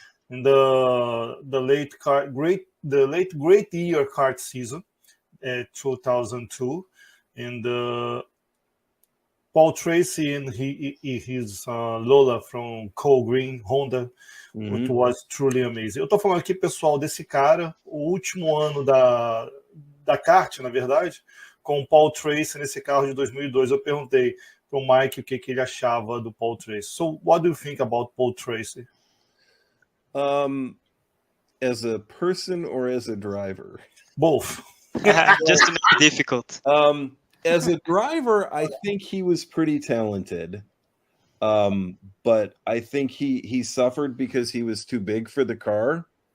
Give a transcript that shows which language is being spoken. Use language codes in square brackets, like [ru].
[en] In the late great year kart season, 2002, and Paul Tracy and his Lola from Cole Green Honda, which was truly amazing. [pt] Eu tô falando aqui, pessoal, desse cara, o último ano da kart, na verdade, com o Paul Tracy nesse carro de 2002. Eu perguntei pro Mike o que ele achava do Paul Tracy. [en] So, what do you think about Paul Tracy? As a person or as a driver? Both. Just to make it difficult. As a driver, I think he was pretty talented. But I think he suffered because he was too big for the car.